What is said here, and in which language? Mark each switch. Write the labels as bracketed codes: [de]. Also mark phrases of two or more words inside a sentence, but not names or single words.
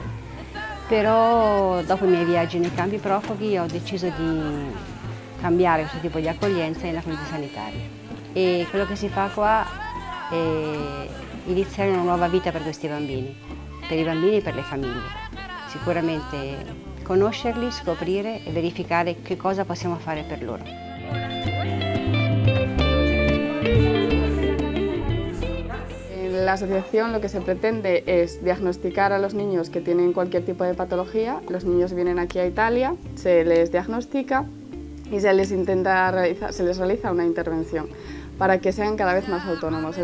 [it] Però dopo i miei viaggi nei campi profughi ho deciso di cambiare questo tipo di accoglienza in accoglienza sanitaria. E quello che si fa qua è iniziare una nuova vita per questi bambini, per i bambini e per le famiglie. Sicuramente conoscerli, scoprire e verificare che cosa possiamo fare per loro. [es] La asociación lo que se pretende es diagnosticar a los niños que tienen cualquier tipo de patología. Los niños vienen aquí a Italia, se les diagnostica y se les realiza una intervención para que sean cada vez más autónomos.